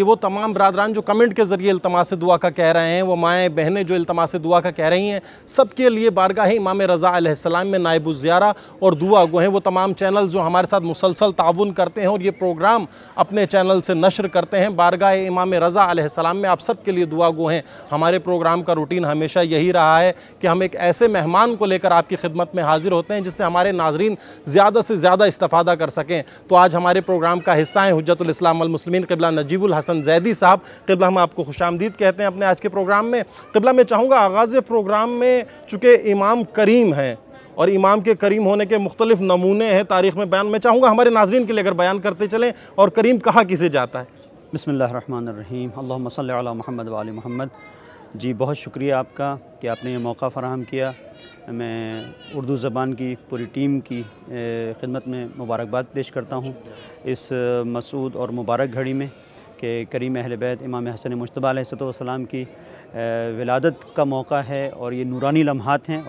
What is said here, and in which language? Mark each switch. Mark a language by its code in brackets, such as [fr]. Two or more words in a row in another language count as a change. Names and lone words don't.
[ur] وہ تمام برادران جو کمنٹ کے ذریعے التماس دعا کا کہہ رہے ہیں، وہ مائیں بہنیں جو التماس دعا کا کہہ رہی ہیں، سب کے لیے بارگاہ امام رضا علیہ السلام میں نائب زیارہ اور دعا گو ہیں وہ تمام چینل جو ہمارے ساتھ مسلسل تعاون کرتے ہیں اور یہ پروگرام اپنے چینل سے نشر کرتے ہیں. بارگاہ امام رضا علیہ السلام میں آپ سب کے لیے دعا گو ہیں۔ ہمارے پروگرام کا روٹین ہمیشہ یہی رہا ہے کہ ہم ایک ایسے مہمان کو لے کر آپ کی خدمت میں حاضر ہوتے ہیں جس سے ہمارے ناظرین زیادہ سے زیادہ استفادہ کر سکیں. تو آج ہمارے پروگرام کا حصہ ہیں [ar] حجة الإسلام والمسلمين [ur] قبلہ نجیب الحسن زیدی صاحب. قبلہ ہم آپ کو خوش آمدید کہتے ہیں اپنے آج کے پروگرام میں۔ قبلہ میں چاہوں گا آغاز پروگرام میں چونکہ امام کریم ہیں اور امام کے کریم ہونے کے مختلف نمونے ہیں تاریخ میں بیان، میں چاہوں گا ہمارے ناظرین کے لیے اگر بیان کرتے چلیں اور کریم کہا کسے جاتا ہے. [ar] بسم الله الرحمن الرحيم، اللهم صل على محمد وآل محمد. [ur] جی بہت شکریہ آپ کا کہ آپ نے یہ موقع فراہم کیا. میں اردو زبان کی پوری ٹیم کی خدمت میں مبارکباد پیش کرتا ہوں اس مسعود اور مبارک گھڑی میں کہ کریم اہل بیت امام حسن مجتبیٰ علیہ السلام کی ولادت کا موقع ہے اور یہ نورانی لمحات ہیں.